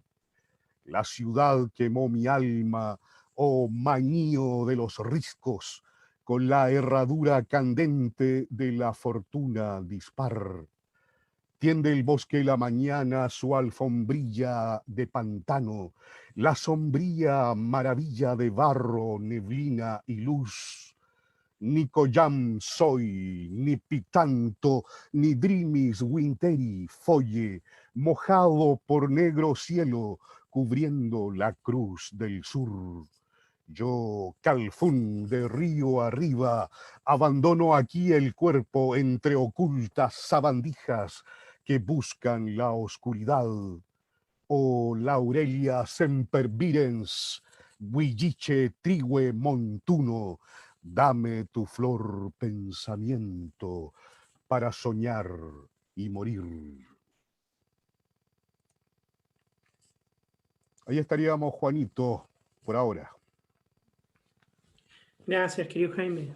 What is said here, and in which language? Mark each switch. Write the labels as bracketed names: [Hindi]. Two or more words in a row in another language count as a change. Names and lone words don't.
[Spanish] La ciudad quemó mi alma, oh manío de los riscos, con la herradura candente de la fortuna dispar. Tiende el bosque la mañana su alfombrilla de pantano, la sombría maravilla de barro, neblina y luz. Ni collam soy, ni pitanto, ni drimis winteri folle, mojado por negro cielo, cubriendo la cruz del sur. Yo, Calfún, de río arriba, abandono aquí el cuerpo entre ocultas sabandijas que buscan la oscuridad. Oh, Laurelia semper virens, huilliche trigue montuno, dame tu flor pensamiento para soñar y morir. Ahí estaríamos, Juanito, por ahora. Gracias, querido Jaime.